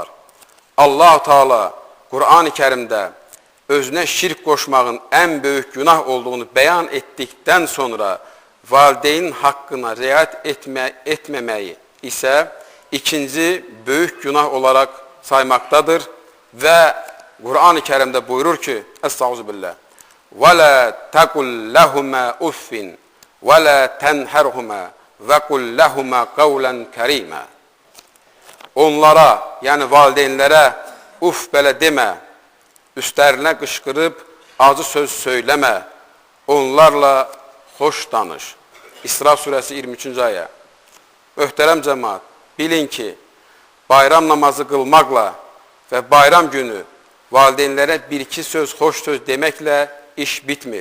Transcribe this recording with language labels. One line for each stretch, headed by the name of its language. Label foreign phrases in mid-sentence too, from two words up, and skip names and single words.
Azerbaijani: Allah-u Teala Qur'an-ı Kərimdə özünə şirk qoşmağın ən böyük günah olduğunu bəyan etdikdən sonra valideynin haqqına riayət etməməyi isə ikinci böyük günah olaraq saymaqdadır və Qur'an-ı Kərimdə buyurur ki, Estağfirullah,
Arabic: وَلَا تَقُلْ لَهُمَا اُفٍّ وَلَا تَنْهَرْهُمَا وَقُلْ لَهُمَا قَوْلًا كَرِيمًا.
Azerbaijani: Onlara, yəni valideynlərə uf belə demə, üstlərinə qışqırıb acı söz söyləmə, onlarla xoş danış. İsra surəsi 23-cü ayə. Möhtərəm cəmaat, bilin ki, bayram namazı qılmaqla və bayram günü valideynlərə bir-iki söz, xoş söz deməklə iş bitmir.